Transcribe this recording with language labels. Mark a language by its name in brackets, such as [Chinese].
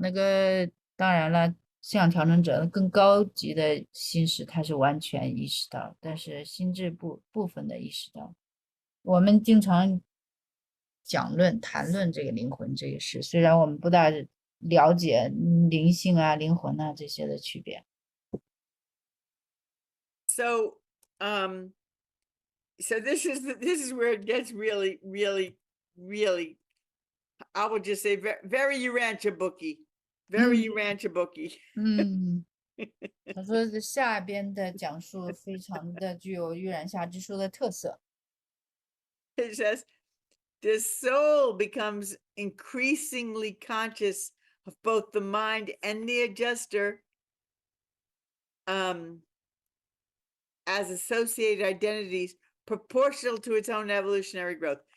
[Chinese] 那个当然了，信仰调整者更高级的心识，他是完全意识到，但是心智部分的意识到。我们经常谈论这个灵魂这个事，虽然我们不大了解灵性啊、灵魂啊这些的区别。 [English] so so this is where it gets really, really, really, I will just say very Urantia booky. Very Urantia booky. [Chinese] 他说这下边的讲述非常的具有预言下之书的特色。 [English] It says the soul becomes increasingly conscious of both the mind and the adjuster as associated identities proportional to its own evolutionary growth.